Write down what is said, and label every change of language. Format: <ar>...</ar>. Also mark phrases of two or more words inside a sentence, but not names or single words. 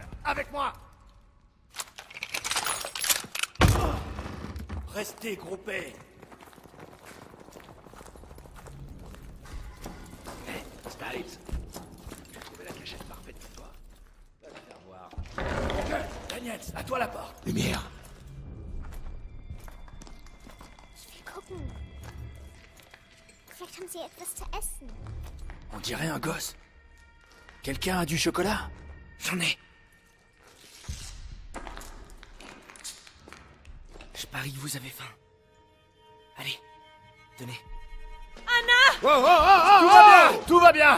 <fr>Avec moi. Restez groupés. Styles. J'ai trouvé la cachette parfaite pour toi. Va te faire voir. Daniels, à toi la porte. Lumière.</fr> <de>Wir gucken. Vielleicht haben sie etwas zu essen.</de> <fr>On dirait un gosse. Quelqu'un a du chocolat? J'en ai. Je parie que vous avez faim. Allez, Tenez. Tout va bien. Tout va bien.</fr>